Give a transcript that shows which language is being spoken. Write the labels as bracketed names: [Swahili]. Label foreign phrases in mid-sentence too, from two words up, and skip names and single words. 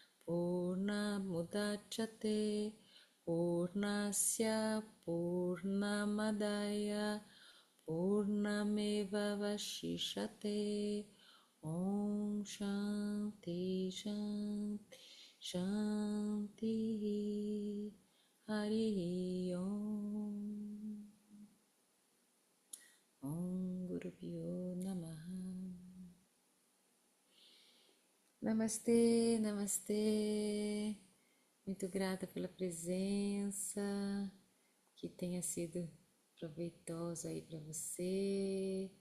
[Sanskrit] Purnamudachyate Purnasya Purnamadaya Purnameva Vashishate Om Shanti Shanti Shanti Hari Om Om Guru Pyo Namaha Namastê, namastê. [Portuguese] Muito grata pela presença, que tenha sido proveitosa aí para você.